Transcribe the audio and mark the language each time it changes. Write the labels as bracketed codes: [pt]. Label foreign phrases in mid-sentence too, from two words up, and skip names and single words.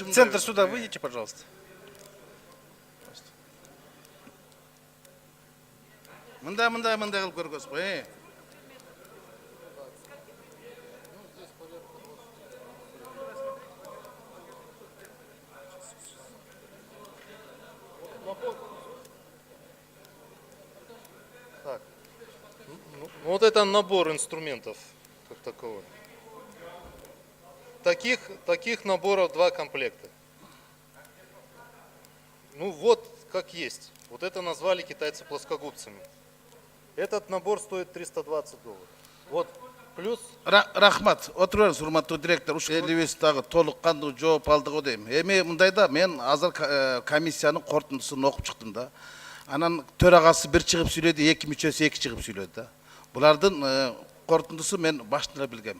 [ru] Центр суда выйдите, пожалуйста. [ky] Мындай кылып көргөзүп кой. [ru] Так. Ну, вот это набор инструментов как таковой. Таких наборов 2 комплекта. Ну вот как есть. Вот это назвали китайцы плоскогубцами. Этот набор стоит $320. Вот плюс. [ky] Рахмат. Отуруңуз, урматтуу директор. Ушул элибиз дагы толук кандуу жооп алдыгы дейм. Эми мындайда мен азыр комиссиянын корутундусун окуп чыктым да. Анан төрагасы бир чыгып сүйлөдү, эки мүчөсү эки чыгып сүйлөдү да. Булардын корутундусу мен башында билгем.